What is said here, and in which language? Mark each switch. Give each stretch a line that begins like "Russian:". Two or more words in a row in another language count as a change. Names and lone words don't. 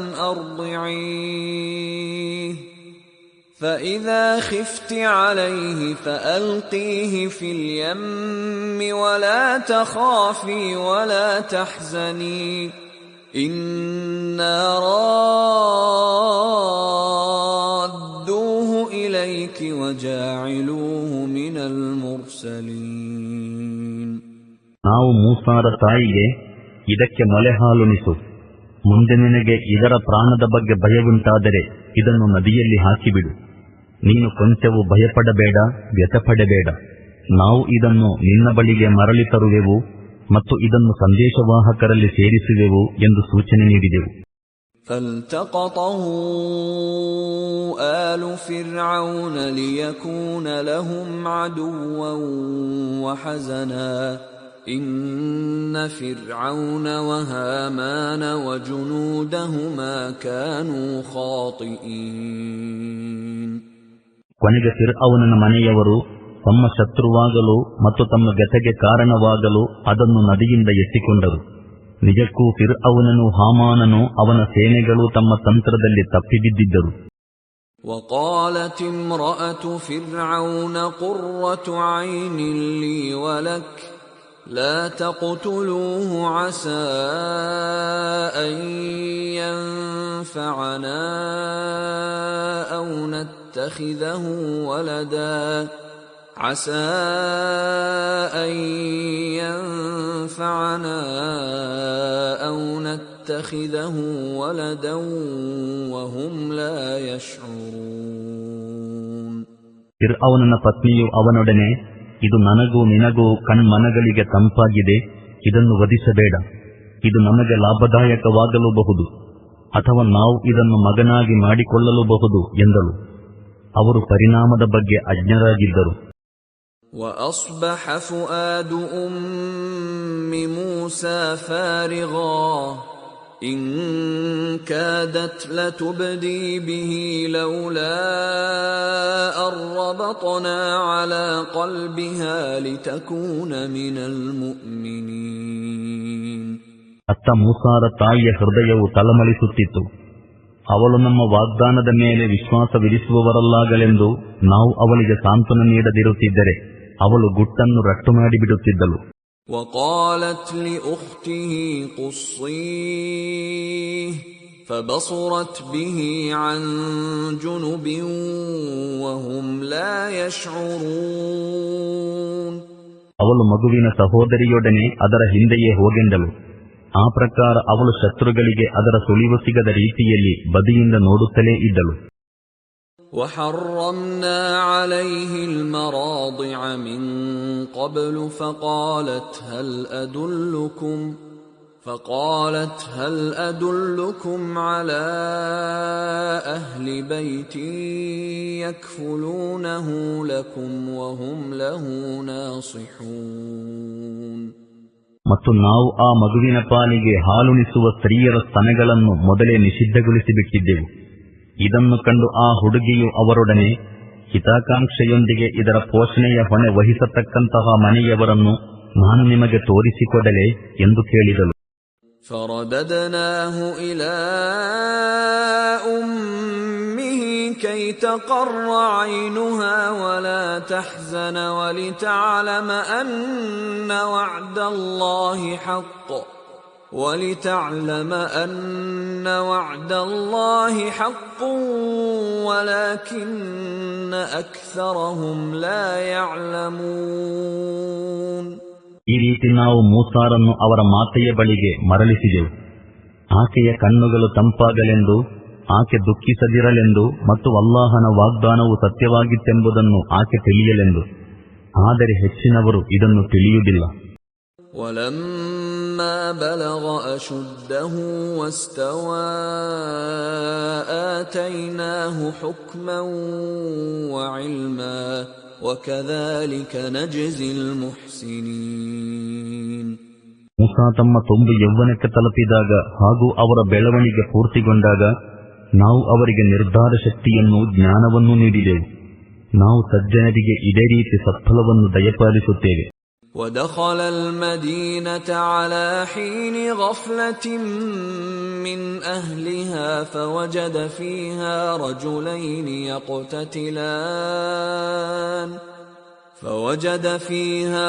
Arabic: أَرْضِعِيهِ فَإِذَا خِفْتِ عَلَيْهِ فَأَلْقِيهِ فِي الْيَمِّ وَلَا تَخَافِي وَلَا تَحْزَنِي إِنَّا رَادُّوهُ إِلَيْكِ وَجَاعِلُوهُ مِنَ الْمُرْسَلِينَ.
Kannada: ನಾವು ಮೂಸಾರ ತಾಯಿಗೆ, ಇದಕ್ಕೆ ಮೊಲೆ ಹಾಲುಣಿಸು, ಮುಂದೆ ನಿನಗೆ ಇದರ ಪ್ರಾಣದ ಬಗ್ಗೆ ಭಯವುಂಟಾದರೆ ಇದನ್ನು ನದಿಯಲ್ಲಿ ಹಾಕಿಬಿಡು. ನೀನು ಕೊಂಚವೂ ಭಯಪಡಬೇಡ, ವ್ಯಥಪಡಬೇಡ. ನಾವು ಇದನ್ನು ನಿನ್ನ ಬಳಿಗೆ ಮರಳಿ ತರುವೆವು ಮತ್ತು ಇದನ್ನು ಸಂದೇಶವಾಹಕರಲ್ಲಿ ಸೇರಿಸುವೆವು ಎಂದು ಸೂಚನೆ ನೀಡಿದೆವು.
Arabic: فَالْتَقَطَهُ آلُ فِرْعَوْنَ لِيَكُونَ لَهُمْ عَدُوًّا وَحَزَنًا إِنَّ فِرْعَوْنَ وَهَامَانَ وَجُنُودَهُمَا كَانُوا خَاطِئِينَ.
Kannada: ಕೊನೆಗೆ ಫಿರ್ಔನನ ಮನೆಯವರು ತಮ್ಮ ಶತ್ರುವಾಗಲು ಮತ್ತು ತಮ್ಮ ವ್ಯಥೆಗೆ ಕಾರಣವಾಗಲು ಅದನ್ನು ನದಿಯಿಂದ ಎತ್ತಿಕೊಂಡರು. ನಿಜಕ್ಕೂ ಫಿರ್ಔನನು, ಹಾಮಾನನು, ಅವನ ಸೇನೆಗಳು ತಮ್ಮ ತಂತ್ರದಲ್ಲಿ ತಪ್ಪಿಬಿದ್ದಿದ್ದರು.
Arabic: وَقَالَتِ امْرَأَتُ فِرْعَوْنَ قُرَّةُ عَيْنٍ لِّي وَلَكَ لَا تَقْتُلُوهُ عَسَىٰ أَن يَنفَعَنَا أَوْ نَتَّخِذَهُ وَلَدًا عَسَىٰ أَن يَنفَعَنَا أَوْ نَتَّخِذَهُ وَلَدًا وَهُمْ لَا يَشْعُرُونَ.
Kannada: ಫಿರ್ಔನನ ಪತ್ನಿಯು ಅವನೊಡನೆ, ಇದು ನನಗೂ ನಿನಗೂ ಕಣ್ಮನಗಳಿಗೆ ತಂಪಾಗಿದೆ, ಇದನ್ನು ವಧಿಸಬೇಡ, ಇದು ನಮಗೆ ಲಾಭದಾಯಕವಾಗಲೂಬಹುದು. ಅಥವಾ ನಾವು ಇದನ್ನು ಮಗನಾಗಿ ಮಾಡಿಕೊಳ್ಳಲೂಬಹುದು ಎಂದಳು. ಅವರು ಪರಿಣಾಮದ ಬಗ್ಗೆ ಅಜ್ಞರಾಗಿದ್ದರು.
Arabic: وأصبح فؤاد أم موسى فارغا إن كادت لتبدي به لولا أن ربطنا على قلبها لتكون من المؤمنين.
Kannada: ಅತ್ತ ಮೂಸಾರ ತಾಯಿಯ ಹೃದಯವು ತಳಮಳಿಸುತ್ತಿತ್ತು. ಅವಳು ನಮ್ಮ ವಾಗ್ದಾನದ ಮೇಲೆ ವಿಶ್ವಾಸವಿರಿಸುವವರಲ್ಲಾಗಲೆಂದು ನಾವು ಅವಳಿಗೆ ಸಾಂತ್ವನ ನೀಡದಿರುತ್ತಿದ್ದರೆ ಅವಳು ಗುಟ್ಟನ್ನು ರಟ್ಟು ಮಾಡಿಬಿಡುತ್ತಿದ್ದಳು.
Arabic: وقالت لأخته قصيه فبصرت به عن جنب وهم لا يشعرون.
Kannada: ಅವಳು ಮಗುವಿನ ಸಹೋದರಿಯೊಡನೆ ಅದರ ಹಿಂದೆಯೇ ಹೋಗೆಂದಳು. ಆ ಪ್ರಕಾರ ಅವಳು ಶತ್ರುಗಳಿಗೆ ಅದರ ಸುಳಿವು ಸಿಗದ ರೀತಿಯಲ್ಲಿ ಬದಿಯಿಂದ ನೋಡುತ್ತಲೇ ಇದ್ದಳು.
Arabic: وحرمنا عليه المراضع من قبل فقالت هل أدلكم على أهل بيت يكفلونه لكم وهم له ناصحون.
Kannada: ಮತ್ತು ನಾವು ಆ ಮಗುವಿನ ಪಾಲಿಗೆ ಹಾಲುಣಿಸುವ ಸ್ತ್ರೀಯರ ಸ್ತನಗಳನ್ನು ಮೊದಲೇ ನಿಷಿದ್ಧಗೊಳಿಸಿಬಿಟ್ಟಿದ್ದೆವು. ಇದನ್ನು ಕಂಡು ಆ ಹುಡುಗಿಯು ಅವರೊಡನೆ ಹಿತಾಕಾಂಕ್ಷೆಯೊಂದಿಗೆ ಇದರ ಪೋಷಣೆಯ ಹೊಣೆ ವಹಿಸತಕ್ಕಂತಹ ಮನೆಯವರನ್ನು ನಾನು ನಿಮಗೆ ತೋರಿಸಿಕೊಡಲೆ ಎಂದು ಕೇಳಿದಳು.
Arabic: فرددناه إلى أمه كي تقر عينها ولا تحزن ولتعلم أن وعد الله حق ولكن أكثرهم لا يعلمون.
Kannada: ಈ ರೀತಿ ನಾವು ಮೂಸಾರನ್ನು ಅವರ ಮಾತೆಯ ಬಳಿಗೆ ಮರಳಿಸಿದೆವು. ಆಕೆಯ ಕಣ್ಣುಗಳು ತಂಪಾಗಲೆಂದು, ಆಕೆ ದುಃಖಿಸದಿರಲೆಂದು ಮತ್ತು ಅಲ್ಲಾಹನ ವಾಗ್ದಾನವು ಸತ್ಯವಾಗಿತ್ತೆಂಬುದನ್ನು ಆಕೆ ತಿಳಿಯಲೆಂದು. ಆದರೆ ಹೆಚ್ಚಿನವರು ಇದನ್ನು ತಿಳಿಯುವುದಿಲ್ಲ.
Arabic: ولما بلغ أشده واستوى آتيناه حكما وعلما وكذلك نجزي المحسنين.
Kannada: ಮೂಸಾ ತಮ್ಮ ತುಂಬು ಯೌವನಕ್ಕೆ ತಲುಪಿದಾಗ ಹಾಗೂ ಅವರ ಬೆಳವಣಿಗೆ ಪೂರ್ತಿಗೊಂಡಾಗ ನಾವು ಅವರಿಗೆ ನಿರ್ಧಾರ ಶಕ್ತಿಯನ್ನು, ಜ್ಞಾನವನ್ನು ನೀಡಿದೆವು. ನಾವು ಸಜ್ಜನರಿಗೆ ಇದೇ ರೀತಿ ಸತ್ಫಲವನ್ನು ದಯಪಾಲಿಸುತ್ತೇವೆ.
Arabic: ودخل المدينة على حين غفلة من أهلها فوجد فيها